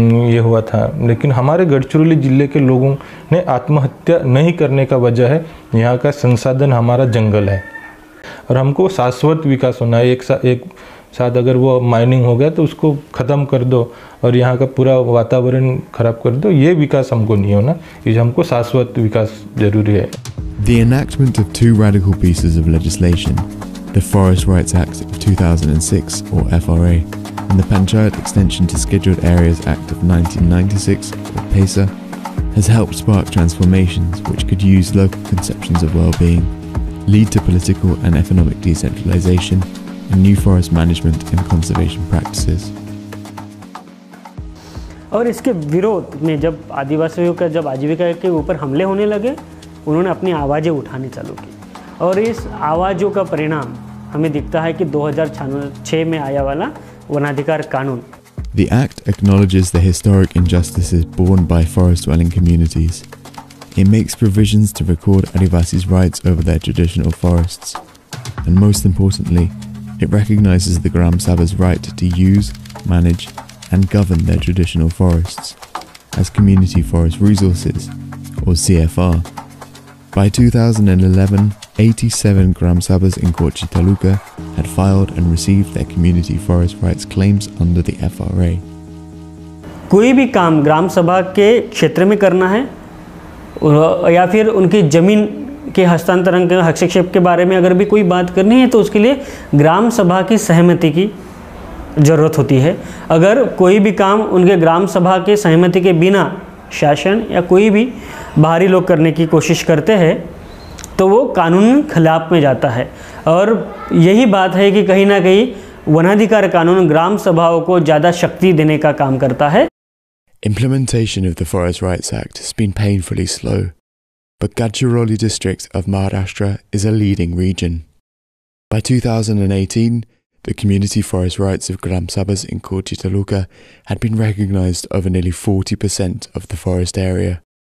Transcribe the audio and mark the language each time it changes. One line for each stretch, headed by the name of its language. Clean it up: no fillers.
Hindi: ये हुआ था, लेकिन हमारे गढ़चिरौली जिले के लोगों ने आत्महत्या नहीं करने का वजह है यहाँ का संसाधन हमारा जंगल है और हमको शाश्वत विकास होना है। एक साथ अगर वो माइनिंग हो गया तो उसको ख़त्म कर दो और यहाँ का पूरा वातावरण ख़राब कर दो, ये विकास हमको नहीं होना, ये हमको शाश्वत विकास जरूरी है।
English: The enactment of two radical pieces of legislation, the Forest Rights Act of 2006 or FRA and the Panchayat Extension to Scheduled Areas Act of 1996 or PESA, has helped spark transformations which could use local conceptions of well-being, lead to political and economic decentralization and new forest management and conservation practices.
Hindi: और इसके विरोध में जब आदिवासियों का जब आजीविका के ऊपर हमले होने लगे, उन्होंने अपनी आवाज़ें उठानी चालू की और इस आवाज़ों का परिणाम हमें दिखता है कि 2006 में आया वाला वनाधिकार कानून।
English: The Act acknowledges the historic injustices borne by forest-dwelling communities. It makes provisions to record Adivasis' rights over their traditional forests. And most importantly, it recognizes the Gram Sabha's right to use, manage, and govern their traditional forests as community forest resources, or CFR. By 2011, 87 Gram Sabhas in Kochi Taluka had filed and received their community forest rights claims under the FRA.
Hindi: कोई भी काम ग्राम सभा के क्षेत्र में करना है या फिर उनकी ज़मीन के हस्तांतरण के हस्तक्षेप के बारे में अगर भी कोई बात करनी है तो उसके लिए ग्राम सभा की सहमति की ज़रूरत होती है। अगर कोई भी काम उनके ग्राम सभा के सहमति के बिना शासन या कोई भी बाहरी लोग करने की कोशिश करते हैं तो वो कानून खिलाफ में जाता है और यही बात है कि कहीं ना कहीं वनाधिकार कानून ग्राम सभाओं को ज़्यादा शक्ति देने का काम करता है।
English: Implementation of the Forest Rights Act has been painfully slow, but Gadchiroli district of Maharashtra is a leading region. By 2018, the community forest rights of Gram Sabhas in Kochi Taluka had been recognized over nearly 40% of the forest area.